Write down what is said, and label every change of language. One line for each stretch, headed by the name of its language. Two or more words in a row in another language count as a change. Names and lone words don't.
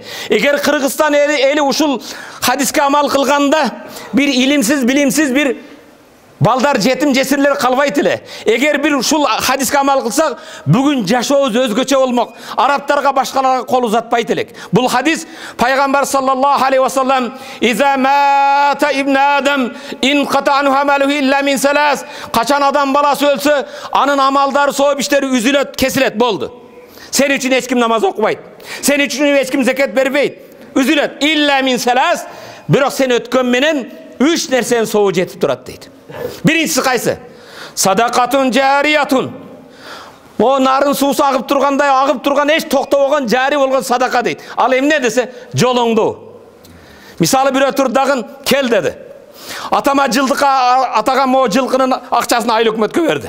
Kyrgyz: Эгер Кыргызстан эли ушул хадиске амал кылганда, бир илимсиз, билимсиз бир балдар, жетим, жесирлер калбайт эле. Эгер бир ушул хадиске амал кылсак, бүгүн жашообуз өзгөчө болмок. Арабтарга, башкаларга кол узатпайт элек. Бул хадис пайгамбар
Arabic: صلى الله عليه وسلم: "إذا مات ابن آدم انقطع عنه عمله إلا من ثلاث."
Kyrgyz: Качан адам баласы өлсө, анын амалдары, сооп иштери үзүлөт, кесилет, болду. Сен үчүн эч ким намаз окубайт. Сен үчүн эч ким закат бербейт. Үзүлөт.
Arabic: إلا من ثلاث.
Kyrgyz: Бирок сен өткөн менен 3 нерсенин соогу жетип турат дейт. Биринчиси кайсы?
Arabic: صدقة جارية.
Kyrgyz: О нарын суусу агып тургандай, агып турган, эч токтобогон, жари болгон садака дейт. Ал эмне десе, жолоңду. Мисалы бирөө турдагын кел деди. Атама жылдыкка атаган могу жылкынын акчасын айыл өкмөткө берди.